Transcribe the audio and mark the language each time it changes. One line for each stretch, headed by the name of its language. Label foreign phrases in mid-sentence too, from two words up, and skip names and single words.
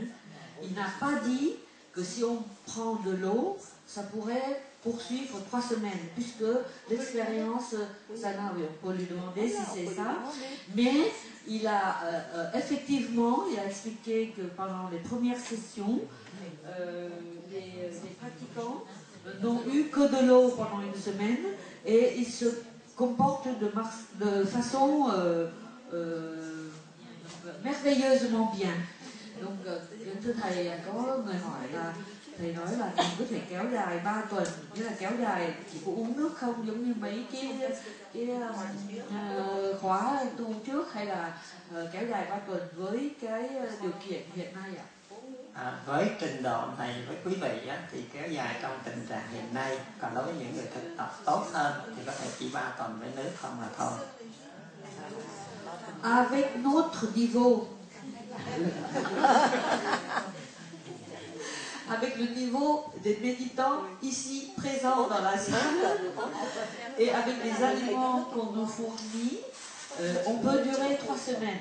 French: Il n'a pas dit que si on prend de l'eau, ça pourrait poursuivre 3 semaines, puisque l'expérience, ça n'a, on peut lui demander si c'est ça, mais il a effectivement, il a expliqué que pendant les premières sessions, les pratiquants n'ont eu que de l'eau pendant 1 semaine et ils se comportent de façon merveilleusement bien. Donc,
Vietnamese: thưa thầy, có người hỏi là thầy nói là mình có thể kéo dài 3 tuần, nghĩa là kéo dài chỉ có uống nước không, giống như mấy cái khóa tu trước, hay là kéo dài 3 tuần với cái điều kiện hiện nay ạ? Với trình độ này với quý vị á, thì kéo dài trong tình trạng hiện nay, còn đối với những người thực tập tốt hơn thì có thể chỉ 3 tuần với nước không mà thôi.
French: Avec notre niveau avec le niveau des méditants ici présents dans la salle et avec les aliments qu'on nous fournit, on semaines.